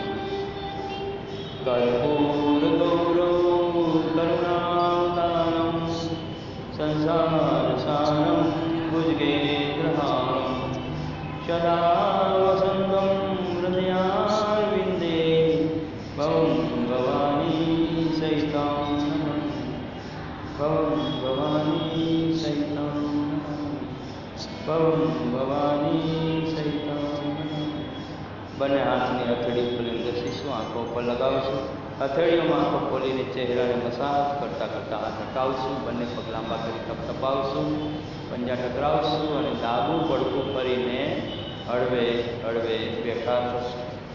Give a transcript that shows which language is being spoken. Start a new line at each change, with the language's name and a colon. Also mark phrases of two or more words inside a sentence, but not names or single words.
Sanskrit: कर्पूरगौरवं करुणावतारं संसारसारं भुजगेन्द्रहारं सदा वसन्तं हृदयारविन्दे भवं भवानी सहितं भवं भवानी सहितं भवं भवानी सहितं।
Gujarati: બંને હાથની હથેળી ખોલીને ઘસીશું, આંખો પર લગાવશું। હથેળીઓમાં આંખો ખોલીને ચહેરાને મસાજ કરતાં કરતાં હાથ હટાવશું, બંને પગ લાંબા કરી તપતપાવશું, પંજા ટકરાવશું અને ડાબું પડખું ફરીને હળવે હળવે બેઠા થશું।